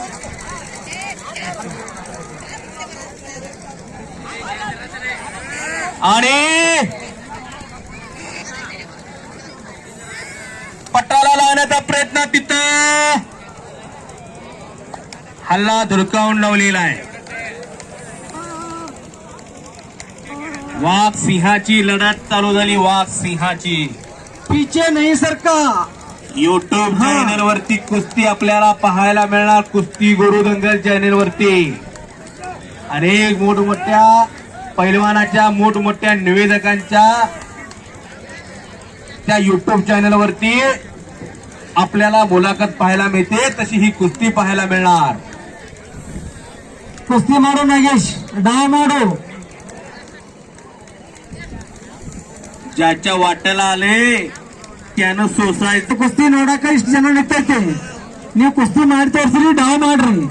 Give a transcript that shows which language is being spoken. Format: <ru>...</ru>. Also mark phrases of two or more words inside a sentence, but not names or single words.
<mr>आणि पट्टाला लावण्याचा प्रयत्न, तिथं हल्ला धुडकावून लावलेला आहे. वाघ सिंहाची लढत चालू झाली. वाघ सिंहाची.</mr> <hi>पीछे नहीं सरका.</hi> <mr>युट्यूब चॅनल वरती कुस्ती आपल्याला पाहायला मिळणार. कुस्ती गुरु दंगल चॅनल वरती अनेक मोठमोठ्या पैलवानाच्या, मोठमोठ्या निवेदकांच्या त्या युट्यूब चॅनल वरती आपल्याला मुलाखत पाहायला मिळते. तशी ही कुस्ती पाहायला मिळणार.</mr> <hi>कुस्ती मारो नागेश, डाव मारो.</hi> <mr>ज्याच्या वाट्याला आले त्यानं सोसायचं.</mr> <kn>ಕುಸ್ತಿ ನೋಡಕ ಇಷ್ಟು ಜನ ನಿಂತೈತಿ. ನೀವು ಕುಸ್ತಿ ಮಾಡಿ ತೋರಿಸ್ರಿ, ಡಾವ್ ಮಾಡ್ರಿ.</kn>